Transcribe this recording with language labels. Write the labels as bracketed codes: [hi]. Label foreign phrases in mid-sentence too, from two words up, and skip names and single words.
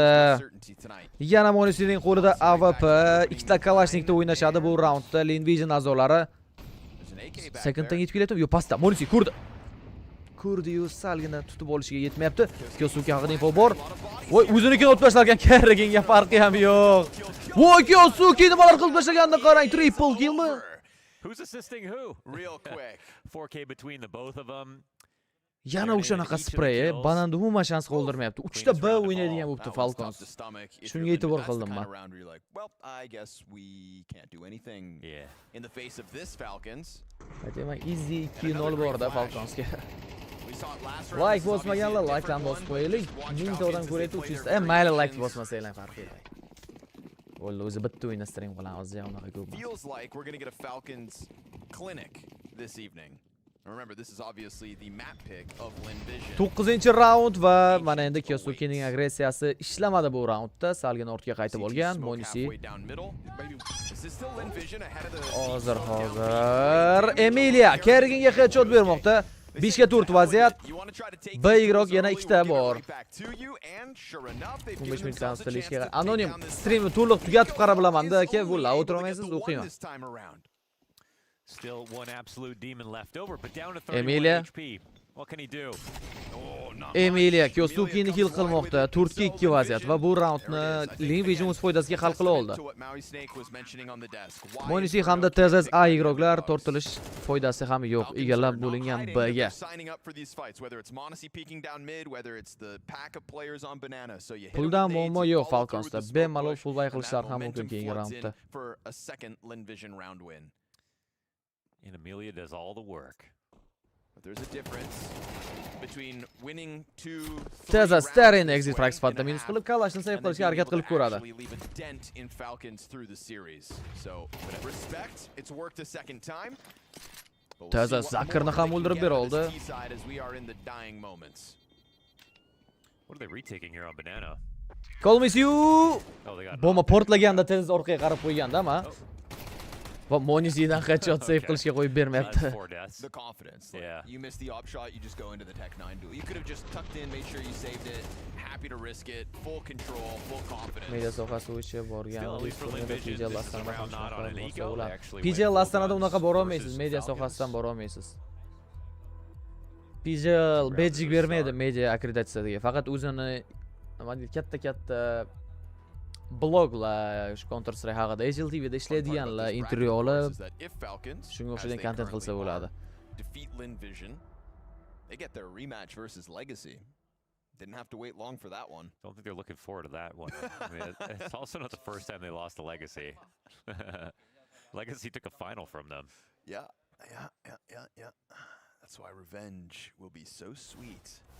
[uz] Yana Monisining qo'lida AWP, ikkita Kalashnikda o'ynashadi bu raundda Lin Vision a'zolari. Seconddan yetib kelyapti. Yo, pastda Monisi ko'rdi. Ko'rdi-yu, salgina tutib olishiga yetmayapti. Kyosuke haqida info bor. Voy, o'zinikini otib tashlagan Karriganga farqi ham yo'q. Voy, Kyosuke nimalar qilib tashlaganini qarang, [en] triple killmi? Who's assisting who? Real quick. 4K between the both of them. [uz] Yana o'shanaqa spray, bananda umuman shans qoldirmayapti. 3 ta B o'ynaydigan bo'libdi Falcons. Shunga e'tibor qildim men. [en] Well, I guess we can't do anything in the face of this Falcons. [uz] Aytayman, easy 2-0 borda Falconsga. Like bosmaganlar like-dan bosib qo'yaylik. 1000 ta odam ko'raydi, 300 ta. Mayli like bosmasanglar farqi yo'q. Bo'ldi, o'zi bitta o'yinda stream qilamiz, unaqa ko'p. [en] Feels like we're going to get a Falcons clinic this evening. Remember, this is obviously the map pick of Lin Vision. [uz] 9-raund va mana endi Kyosukening agressiyasi ishlamadi bu raundda. Salgina ortga qaytib olgan Monisi. Hozir Emilia Karriganga headshot bermoqda. 5 ga 4 vaziyat. B igroq yana 2 ta bor. 15 minutdan ustalishga anonim streamni to'liq tugatib qarab bilaman-da aka, bu la o'tirmaysiz, o'qiyman. [en] Still one absolute demon left over, but down to 31 Emilia. HP. What can he do? [uz] Emilia Kyosukeni kill qilmoqda. 4 ga 2 vaziyat va bu raundni Lin Vision o'z foydasiga hal qila oldi. Monisi hamda TZS A igroqlar tortilish foydasi ham yo'q. Egallab bo'lingan B ga. Puldan muammo yo'q Falconsda. Bemalol [en] full buy [uz] qilishlari ham mumkin keyingi raundda. [en] And Emilia does all the work. But there's a difference between winning 2 [uz] TZS Starin [en] exit frag [uz] sifatida minus qilib Kalashni save qilishga harakat qilib ko'radi. [en] Leave a dent in Falcons through the series. So, respect, it's worked a second time. [uz] TZS Zakirni ham o'ldirib bera oldi. [en] What are they retaking here on Banana? Call miss you. Oh, they got [uz] Bomba portlaganda TZS orqaga qarab qo'yganda, ama va Monisidan [en] headshot save [uz] qilishga qo'yib bermayapti. [en] The confidence. You miss the op shot, you just go into the Tech 9 duel. You could have just tucked in, made sure you saved it. Happy to risk it. Full control, full confidence. [uz] Media sohasi o'yishi borgan. PJ Lastanada ham [en] not on an ego. [uz] PJ Lastanada unaqa bora olmaysiz, media sohasidan bora olmaysiz. PJ badge bermaydi media akkreditatsiyasiga. Faqat o'zini nima deydi, katta bloglar, Counter Strike haqida HLTVda ishlaydiganlar intervyu olib, shunga o'xshagan content qilsa bo'ladi. [en] Defeat Lin Vision. They get their rematch versus Legacy. Didn't have to wait long for that one. Don't think they're looking forward to that one. I mean, it's also not the first time they lost to Legacy. Legacy took a final from them. Yeah. That's why revenge will be so sweet.